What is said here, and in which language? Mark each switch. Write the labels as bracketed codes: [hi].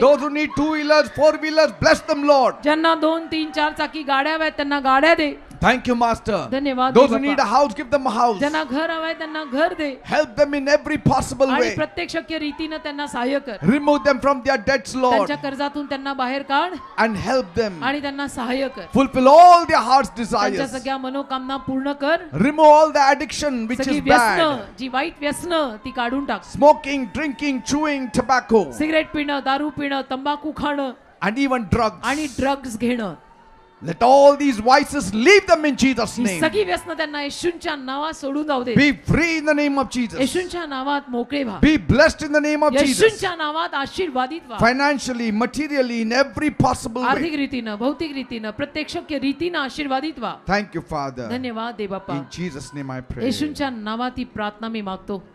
[en] Those who need 2-wheelers, 4-wheelers, bless them, Lord. [mr] ज्यांना 2, 3, 4 चाकी गाड्या हव्यात त्यांना गाड्या दे. [en] Thank you, Master. [mr] धन्यवाद [en] Those [mr] दे [en] who need a [mr] बापा. [en] house, give them a house. [mr] ज्यांना घर हवंय त्यांना घर दे. [en] Help them in every possible [mr] आणि [en] way. [mr] प्रत्येक शक्य रीतीनं त्यांना सहाय्य कर. [en] Remove them from their debts, Lord, [mr] त्यांच्या कर्जातून त्यांना बाहेर काढ [en] and help them [mr] आणि त्यांना सहाय्य कर. [en] fulfill all their heart's [mr] त्यांच्या [en] desires. [mr] सगळ्या मनोकामना पूर्ण कर. [en] Remove all the addiction which [mr] सगळी [en] is [mr] व्यसन [en] bad. [mr] जी वाईट व्यसन ती काढून टाक. [en] Smoking, drinking, chewing, tobacco, [mr] cigarette पिणं, दारू पिणं, तंबाखू खाणं [en] and even drugs. [mr] आणि ड्रग्ज घेणं. [en] Let all these vices leave them in Jesus' [mr] he [en] name. [mr] सगळी व्यसन त्यांना येशूंच्या नावात सोडून जाऊ दे. [en] Be free in the name of Jesus. [mr] येशूंच्या नावात मोकळे व्हा. [en] Be blessed in the name of Jesus. [mr] येशूंच्या नावात आशीर्वादित व्हा. [en] Financially, materially, in every possible [mr] आर्थिक [en] way. [mr] रीतीनं, भौतिक रीतीनं, प्रत्येक शक्य रीतीनं आशीर्वादित व्हा. [en] Thank you, Father. [mr] धन्यवाद दे बाप्पा. [en] In Jesus' name I pray. [mr] येशूंच्या नावात ही प्रार्थना मी मागतो.